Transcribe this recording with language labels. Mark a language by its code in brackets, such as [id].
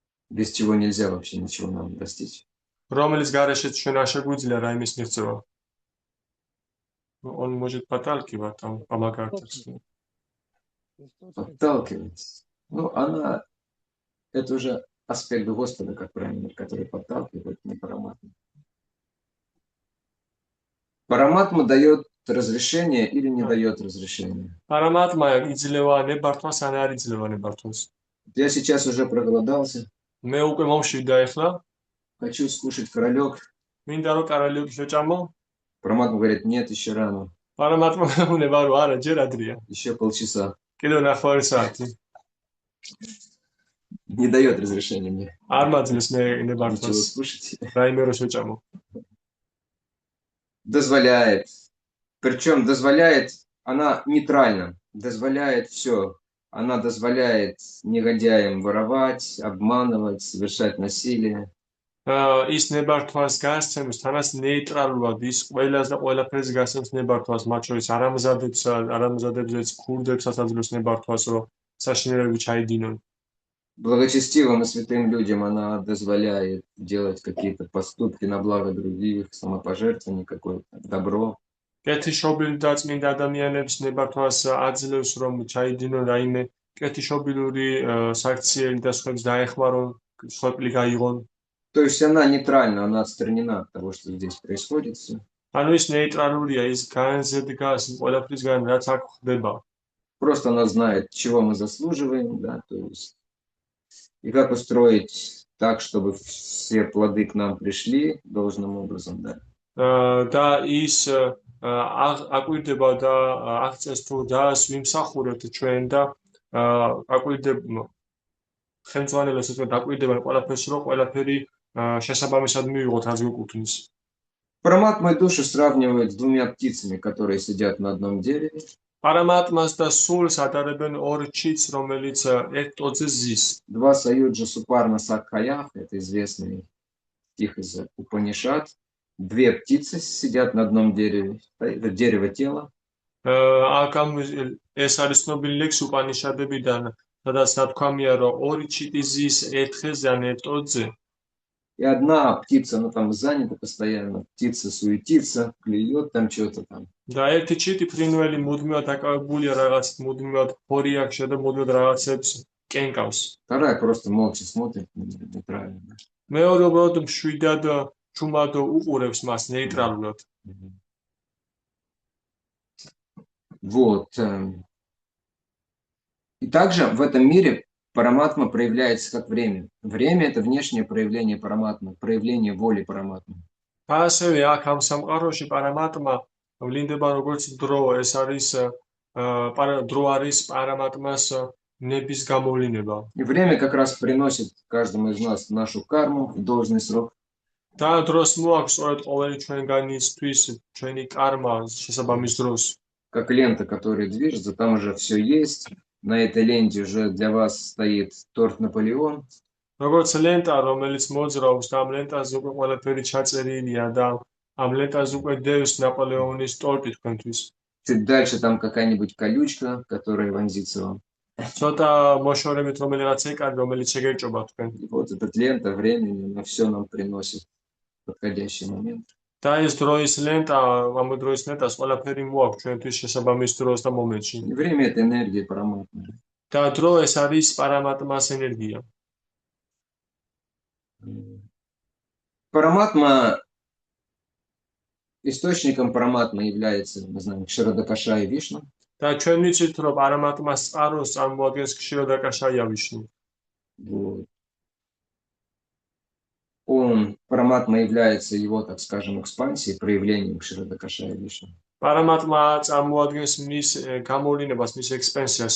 [ru] Без чего нельзя вообще ничего нам достичь. [ka] რომელიც გარეშეც ჩვენ არ შეგვიძლია რაიმეს მიღწევა. [ru] Он может подталкивать там, помогать. Подталкивать. Ну, она, это уже аспект Господа, как правильно, который подталкивает, не параматма. Параматма дает разрешение или не дает разрешение. [ka] Параматма იძლევა ნებართვას ან არ იძლევა ნებართვას. [ru] Я сейчас уже проголодался. [ka] მე უკვე მომშვიდა ეხლა. [ru] Хочу скушать королек. [ka] მინდა რომ კარალიოკი შეჭამო. [ru] Параматма говорит, нет, еще рано. [ka] Параматма უნება რომ არა, ჯერ ადრია. [ru] Еще полчаса. [ka] კიდევ ნახევარი საათი. [ru] Не дает разрешения мне. [ka] არ მაძლევს მე ნებართვას. [ru] Ничего скушать. [ka] რაიმე რომ შეჭამო. [ru] Дозволяет. Причем дозволяет, она нейтральна. Дозволяет все. Она дозволяет негодяям воровать, обманывать, совершать насилие. [ka] ის ნებართვას გასცემს, თანაც ნეიტრალურად ის ყველას და ყველაფერს გასცემს ნებართვას, მათ შორის არამზადებზეც ქურდებსაც აძლევს ნებართვას, რომ საშინელები ჩაიდინონ. [ru] Благочестивым и святым людям она дозволяет делать какие-то поступки на благо других, самопожертвование какое-то, добро. [ka] კეთილშობილი და წმინდა ადამიანებს ნებართვას აძლევს, რომ ჩაიდინონ რაიმე კეთილშობილური საქციელი და სხვებს დაეხმარონ, სხვები გაიღონ. [ru] То есть она нейтральна, она отстранена от того, что здесь происходит. [ka] ანუ ის ნეიტრალურია, ის განზედგას ყველაფრისგან, რაც აქ ხდება. [ru] Просто она знает, чего мы заслуживаем, да, то есть и как устроить так, чтобы все плоды к нам пришли должным образом, да. [ka] და ის აკვირდება და აღწევს თუ დას ვიმსახურებთ ჩვენ და აკვირდება ხელმძღვანელებს აკვირდება ყველაფერს, რომ ყველაფერი შესაბამისად მივიღოთ, რაც გვეკუთვნის. [ru] Параматму душу сравнивают с двумя птицами, которые сидят на одном дереве. [ka] Параматмас და სულს ადარებენ ორ ჩიტს, რომელიც ერთ ტოტზე зис. [sa] Два саюджа супарна сакхаях, [ru] это известный стих из Упанишад. Две птицы сидят на одном дереве, это дерево тела. [ka] Акам ეს არის ცნობილი ლექსი უპანიშადებიდან, სადაც ნათქვამია, რომ ორი ჩიტი зис ერთ ხეზე ან ერთ ტოტზე. [ru] И одна птица, она там занята постоянно, птица суетится, клюет там что-то там. [ka] და ერთი ჩიტი ფრინველი მუდმივად დაკავებულია რაღაცით, მუდმივად ფორი აქვს და მუდმივად რაღაცებს კენკავს. [ru] Вторая просто молча смотрит, нейтрально. [ka] მეორე უბრალოდ მშვიდად ჩუმად უყურებს მას ნეიტრალურად. [ru] Вот. И также в этом мире параматма проявляется как время. Время – это внешнее проявление параматмы, проявление воли параматмы. [ka] და ასევე აქ ამ სამყაროში პარამატმა ვლინდება როგორც დრო, ეს არის დრო არის პარამატმას ნების გამოვლინება. [ru] И время как раз приносит каждому из нас нашу карму в должный срок. [ka] და დროს მოაქვს სწორედ ყოველი ჩვენგანისთვის ჩვენი კარმა შესაბამის დროს. [ru] Как лента, которая движется, там уже все есть. На этой ленте уже для вас стоит торт Наполеон. [ka] როგორც ლენტა, რომელიც მოძრაობს, და ამ ლენტაზე უკვე ყველაფერი ჩაწერილია და ამ ლენტაზე უკვე დევს ნაპოლეონის ტორტი თქვენთვის. [ru] Чуть дальше там какая-нибудь колючка, которая вонзится вам. [ka] ცოტა მოშორებით რომელიღაც ეკარი, რომელიც შეგერჭობა თქვენ. [ru] И вот эта лента времени, она все нам приносит в подходящий момент. [ka] და ეს დროის ლენტა, ამ დროის ლენტას ყველაფერი მოაქვს ჩვენთვის შესაბამის დროს და მომენტში. [ru] И время – это энергия параматмы. [ka] და დრო ეს არის პარამატმას ენერგია. [ru] Параматма, источником параматмы является, мы знаем, Кширадакаша и Вишну. [ka] და ჩვენ ვიცით, რომ პარამატმას წყაროს წარმოადგენს ქშირადაკაშაია ვიშნუ. [ru] Вот. Параматма является его, так скажем, экспансией, проявлением Кширадакаша и Вишну. [ka] პარამატმა წარმოადგენს მის გამოვლინებას, მის ექსპენსიას